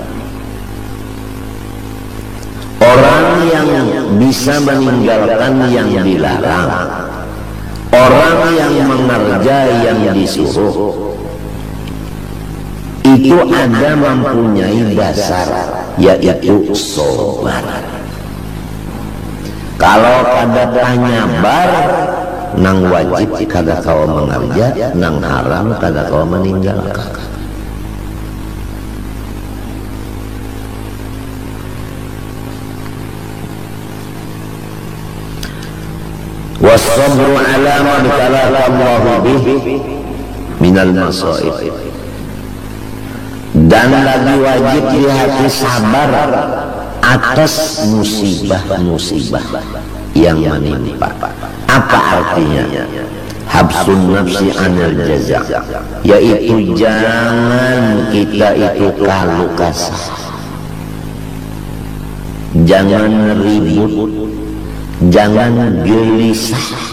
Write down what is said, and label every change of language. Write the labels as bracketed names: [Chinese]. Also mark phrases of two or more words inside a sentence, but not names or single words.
[Indonesian] Orang yang bisa meninggalkan yang dilarang, orang yang mengerjakan yang disuruh, itu ada mempunyai dasar, yaitu sabar. [Banjar] Kalau kada nyabar, nang wajib kada kau mengerja, nang haram kada kau meninggalkan. [Arabic] Wasabru ala ma btalaka Allah bih minal masaib, [Indonesian] dan lagi wajib di hati sabar atas musibah-musibah yang menimpa. Apa artinya? [Arabic] habsun nafsi anil jaza, [Indonesian] yaitu jangan kita itu kalu kasar, jangan ribut, jangan gelisah.